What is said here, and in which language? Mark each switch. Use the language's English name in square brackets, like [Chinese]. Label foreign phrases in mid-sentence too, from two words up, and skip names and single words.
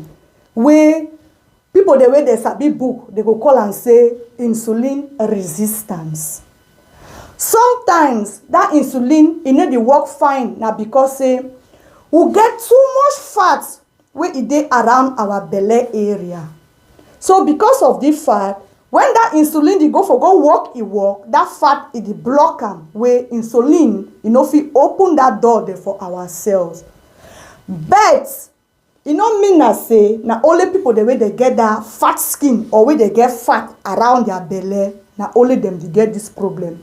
[Nigerian Pidgin] Where people the way they sabi book, they go call and say insulin resistance. Sometimes that insulin it need to work fine now because we get too much fat where it dey around our belly area. So because of this fat, when that insulin dey go work, that fat it dey block am where insulin fit open that door there for our cells. But it no mean na say na only people the way they get that fat skin or where they get fat around their belly, na only them they get this problem.